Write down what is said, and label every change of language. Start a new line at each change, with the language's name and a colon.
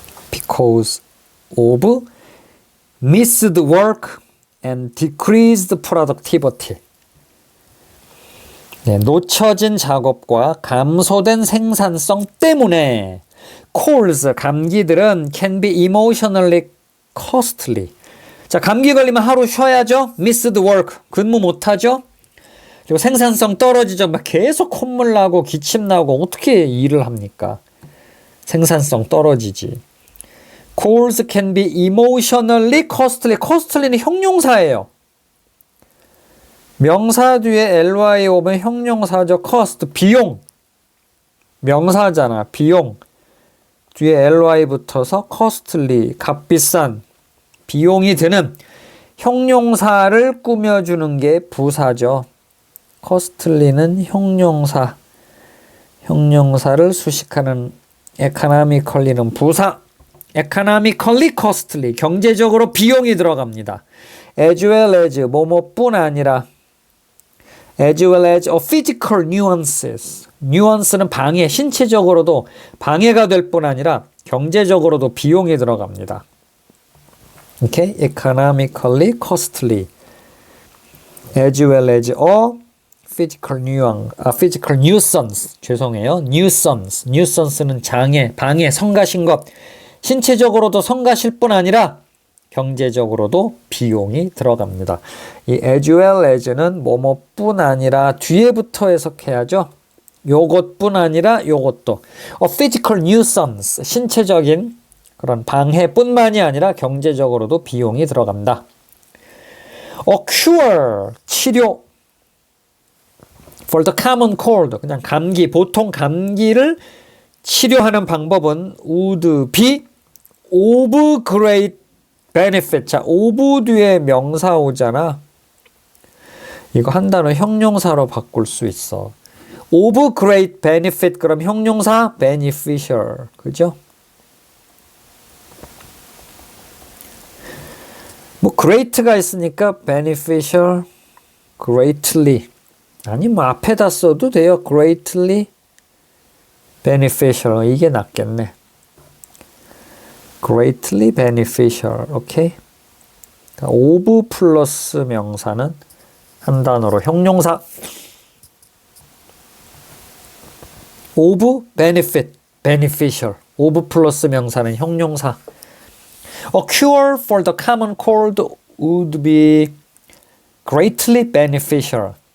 English: because of missed work and decreased productivity.
Korean: 네, 놓쳐진 작업과 감소된 생산성 때문에
English: colds,
Korean: 감기들은
English: can be emotionally costly.
Korean: 자, 감기 걸리면 하루 쉬어야죠.
English: missed work,
Korean: 근무 못하죠. 그리고 생산성 떨어지죠. 막 계속 콧물 나고 기침 나고 어떻게 일을 합니까? 생산성 떨어지지.
English: colds can be emotionally costly.
Korean: costly는 형용사예요. 명사 뒤에 ly 오면 형용사죠. cost, 비용. 명사잖아. 비용. 뒤에 ly 붙어서 costly, 값비싼, 비용이 드는 형용사를 꾸며주는 게 부사죠. costly는 형용사. 형용사를 수식하는 economically는 부사.
English: economically costly,
Korean: 경제적으로 비용이 들어갑니다.
English: as well as,
Korean: 뭐뭐뿐 아니라
English: as well as a physical nuances.
Korean: nuance는 방해, 신체적으로도 방해가 될 뿐 아니라 경제적으로도 비용이 들어갑니다. 오케이?
English: economically costly as well as a physical nuance, physical nuisance.
Korean: 죄송해요. nuisance는 장애, 방해, 성가신 것. 신체적으로도 성가실 뿐 아니라 경제적으로도 비용이 들어갑니다. 이 as well as는 뭐뭐뿐 아니라 뒤에부터 해석해야죠. 요것뿐 아니라 요것도.
English: A physical nuisance,
Korean: 신체적인 그런 방해뿐만이 아니라 경제적으로도 비용이 들어간다.
English: A cure, 치료. For the common cold,
Korean: 그냥 감기, 보통 감기를 치료하는 방법은
English: would be of great benefit.
Korean: 자, of 뒤에 명사 오잖아. 이거 한 단어 형용사로 바꿀 수 있어.
English: of great benefit,
Korean: 그럼 형용사
English: beneficial.
Korean: 그죠? 뭐 great가 있으니까 beneficial, greatly. 아니 뭐 앞에다 써도 돼요.
English: greatly beneficial.
Korean: 이게 낫겠네.
English: greatly beneficial. 오케이.
Korean: of 플러스 명사는 한 단어로 형용사.
English: of benefit, beneficial.
Korean: of 플러스 명사는 형용사.
English: A cure for the common cold would be greatly beneficial.